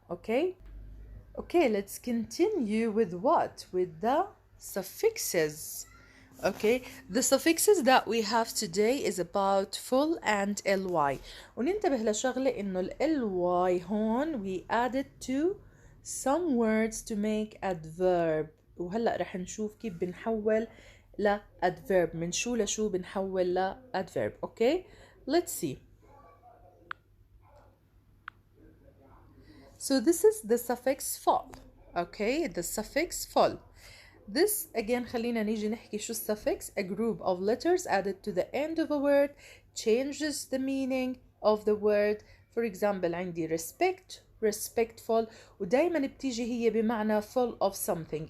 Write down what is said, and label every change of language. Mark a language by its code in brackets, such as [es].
[en] Okay, let's continue with what? With the suffixes. Okay, the suffixes that we have today is about full and ly. [ar] وننتبه لشغلة إنه ly هون [en] we added to some words to make adverb، [ar] وهلأ رح نشوف كيف بنحول ل adverb، من شو لشو بنحول ل adverb. [en] Okay, let's see. So this is the suffix full. Okay, the suffix full. This again [ar] خلينا نيجي نحكي شو suffix. [en] A group of letters added to the end of a word changes the meaning of the word. For example عندي respect، respectful، [ar] ودايما بتيجي هي بمعنى [en] full of something.